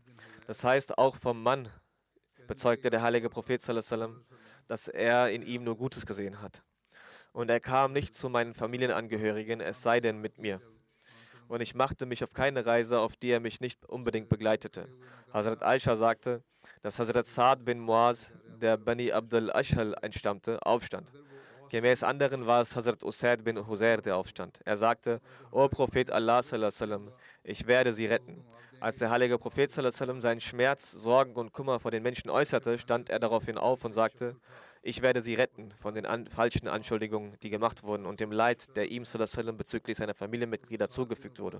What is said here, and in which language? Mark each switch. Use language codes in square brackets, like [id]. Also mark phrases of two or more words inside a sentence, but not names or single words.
[de] Das heißt, auch vom Mann bezeugte der heilige Prophet sallam, dass er in ihm nur Gutes gesehen hat. Und er kam nicht zu meinen Familienangehörigen, es sei denn mit mir. Und ich machte mich auf keine Reise, auf die er mich nicht unbedingt begleitete. Hazrat Aisha sagte, dass Hazrat Sa'd bin Muaz, der Bani Abd al-Ashhal entstammte, aufstand. Gemäß anderen war es Hazrat Usaid bin Husair, der aufstand. Er sagte: O Prophet Allah sallam, ich werde sie retten. Als der heilige Prophet sallam seinen Schmerz, Sorgen und Kummer vor den Menschen äußerte, stand er daraufhin auf und sagte: Ich werde sie retten von den falschen Anschuldigungen, die gemacht wurden und dem Leid, der ihm sallam bezüglich seiner Familienmitglieder zugefügt wurde.